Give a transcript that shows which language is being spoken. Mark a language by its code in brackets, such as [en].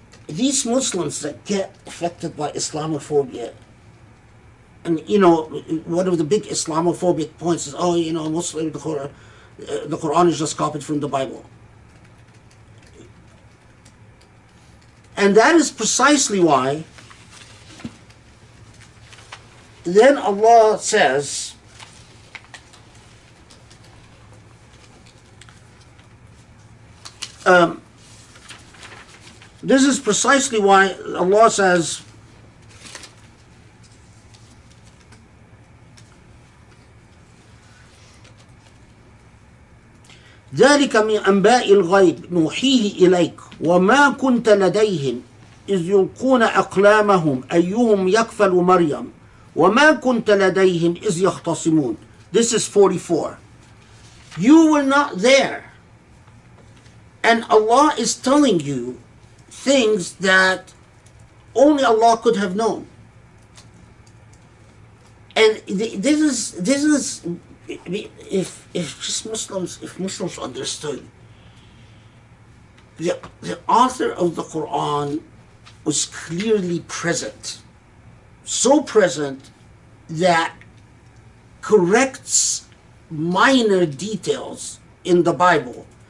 [en] these Muslims that get affected by Islamophobia, and you know, one of the big Islamophobic points is, oh, you know, Muslim, the Quran is just copied from the Bible. And that is precisely why then Allah says, this is precisely why Allah says, [ar] ذلك من أنباء الغيب نوحيه إليك وما كنت لديهم إذ يلقون أقلامهم أيهم يكفل مريم وما كنت لديهم إذ يختصمون. [en] This is 44. You were not there, and Allah is telling you things that only Allah could have known. And this is if Muslims understood, the author of the Quran was clearly present, so present that corrects minor details in the Bible.